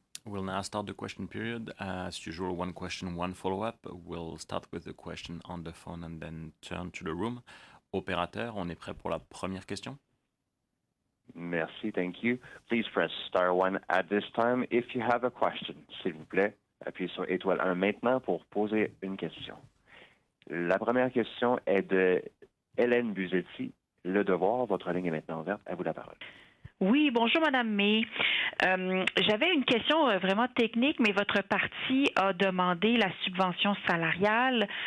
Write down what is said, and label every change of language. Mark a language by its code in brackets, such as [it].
[en] We'll now start the question period. As usual, one question, one follow-up. We'll start with the question on the phone and then turn to the room. [fr] Opérateur, on est prêt pour la première question? Merci, [en] thank you. Please press star 1 at this time if you have a question. [fr] S'il vous plaît, appuyez sur étoile 1 maintenant pour poser une question. La première question est de Hélène Buzetti. Le Devoir, votre ligne est maintenant ouverte. À vous la parole. Oui, bonjour Madame May. J'avais une question vraiment technique, mais votre parti a demandé la subvention salariale.